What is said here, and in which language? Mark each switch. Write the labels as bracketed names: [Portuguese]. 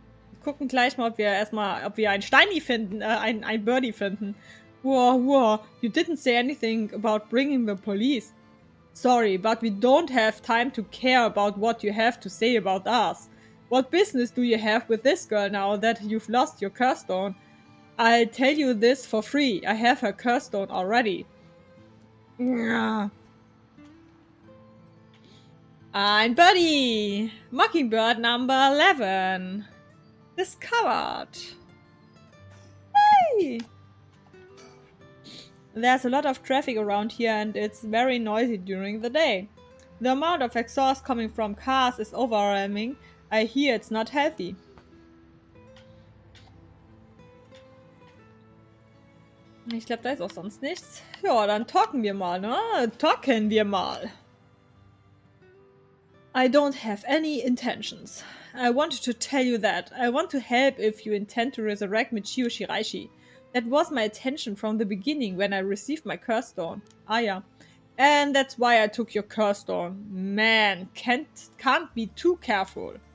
[German] Wir gucken gleich mal, ob wir ein Steini finden, ein Birdie finden. [English] Whoa, you didn't say anything about bringing the police. Sorry, but we don't have time to care about what you have to say about us. What business do you have with this girl now that you've lost your curse stone? I'll tell you this for free. I have her curse stone already. [German] Ein Birdie! [English] Mockingbird number 11. Discovered. Hey! There's a lot of traffic around here and it's very noisy during the day. The amount of exhaust coming from cars is overwhelming. I hear it's not healthy. [German] Ich glaube, da ist auch sonst nichts. Ja, dann talken wir mal, ne? Talken wir mal. [English] I don't have any intentions. I wanted to tell you that. I want to help if you intend to resurrect Michio Shiraishi. That was my intention from the beginning when I received my curse stone. Ah, yeah. And that's why I took your curse stone. Man, can't be too careful.